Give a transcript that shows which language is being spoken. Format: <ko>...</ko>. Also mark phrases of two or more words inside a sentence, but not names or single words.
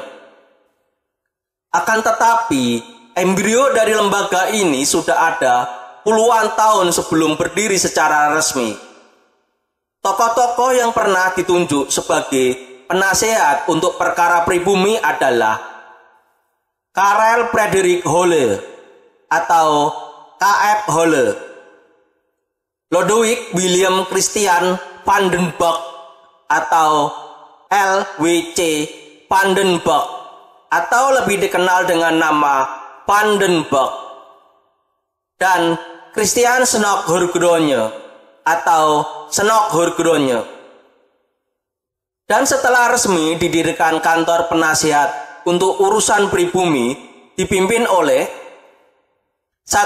<id>Akan tetapi, embrio dari lembaga ini sudah ada puluhan tahun sebelum berdiri secara resmi. Tokoh-tokoh yang pernah ditunjuk sebagai penasehat untuk perkara pribumi adalah Karel Frederik Holle atau K.F. Holle, Lodewijk William Christian van den Burg atau L.W.C. van den Burg atau lebih dikenal dengan nama Van den Burg, dan Christian Senok Hurgronje atau Senok Hurgronje. Dan setelah resmi didirikan kantor penasihat untuk urusan pribumi dipimpin oleh 1.</id>